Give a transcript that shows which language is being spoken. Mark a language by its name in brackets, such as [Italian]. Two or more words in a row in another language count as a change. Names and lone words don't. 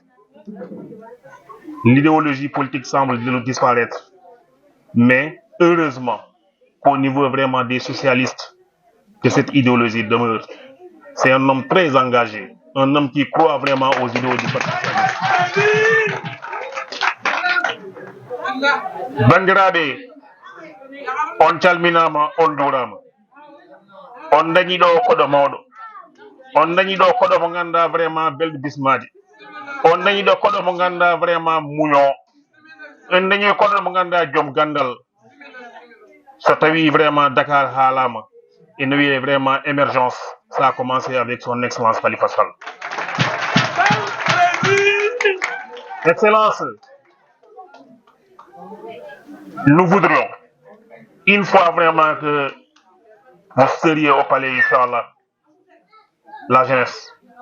[French] L'idéologie politique semble disparaître. Mais heureusement qu'au niveau vraiment des socialistes, que cette idéologie demeure. C'est un homme très engagé, un homme qui croit vraiment aux idéaux du Parti socialiste. [Fula] Bandiraɓe, on calminama, on durama. On dañi ɗo koɗo mawɗo. On dañi ɗo koɗo mo ganduɗa vraiment belɗo bismade. On dañi ɗo koɗo mo ganduɗa vraiment muño. On dañi koɗo mo ganduɗa joom gandal. So tawi vraiment Dakar haalama, [French] et nous est vraiment émergence. Ça a commencé avec son excellence Khalifa Sall. Excellence, nous voudrions, une fois vraiment que vous seriez au palais, Inch'Allah, la jeunesse.